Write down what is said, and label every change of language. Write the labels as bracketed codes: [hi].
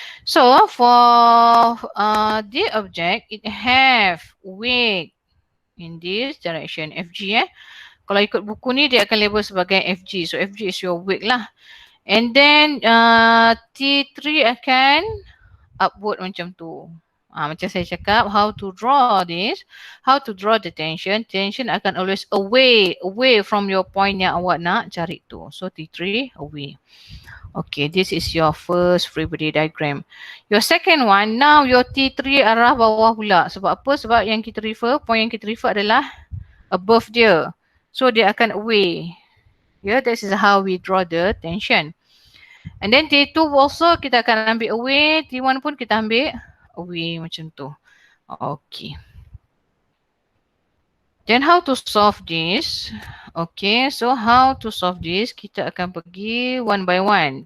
[en] So for the object, it have weight in this direction, FG. [ms] Kalau ikut buku ni dia akan label sebagai FG. [en] So FG is your weight lah. And then T3 akan upward [ms] macam tu. Macam saya cakap, [en] how to draw this, how to draw the tension. [ms] Tension akan [en] always away from your point [ms] yang awak nak cari tu. [en] So T3 away. Okay, this is your first free body diagram. Your second one, now your T3 arah bawah pula. [ms] Sebab apa? Sebab yang kita refer, point yang kita refer adalah above dia. So dia akan away. [en] Yeah, this is how we draw the tension. And then T2 also [ms] kita akan ambil away. T1 pun kita ambil away macam tu. Okay. [en] Then how to solve this? Okay, so how to solve this? [ms] Kita akan pergi [en] one by one.